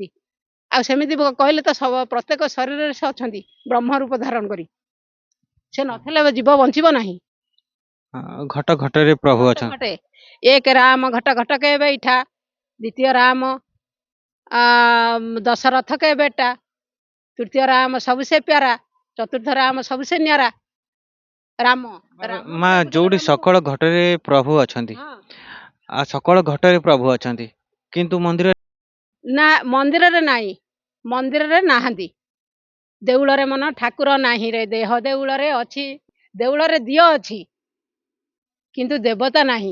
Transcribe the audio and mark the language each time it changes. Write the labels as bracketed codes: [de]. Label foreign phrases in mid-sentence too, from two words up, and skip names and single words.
[or] ଆଉ ସେମିତି କହିଲେ ତ ପ୍ରତ୍ୟେକ ଶରୀରରେ ସେ ଅଛନ୍ତି ବ୍ରହ୍ମ ରୂପ ଧାରଣ କରି। ସେ ନଥିଲେ ଜୀବ ବଞ୍ଚିବ ନାହିଁ। ଘଟ ଘଟରେ ପ୍ରଭୁ ଅଛନ୍ତି। [hi] एक राम घट घट के बैठा, द्वितीय राम दशरथ के बेटा, तृतीय राम सबसे प्यारा, चतुर्थ राम सबसे न्यारा। ରାମ ରାମ [or] ମା ପ୍ରକୃତରେ ଯୋଉଠି ରାମ ସକଳ ଘଟରେ ପ୍ରଭୁ ଅଛନ୍ତି, ହଁ ସକଳ ଘଟରେ ପ୍ରଭୁ ଅଛନ୍ତି, କିନ୍ତୁ ମନ୍ଦିର ନା ମନ୍ଦିରରେ ନାହିଁ, ମନ୍ଦିରରେ ନାହାନ୍ତି। ଦେଉଳରେ ମନ ଠାକୁର ନାହିଁ ରେ ଦେହ ଦେଉଳରେ ଅଛି, ଦେଉଳରେ ଦିଅ ଅଛି କିନ୍ତୁ ଦେବତା ନାହିଁ।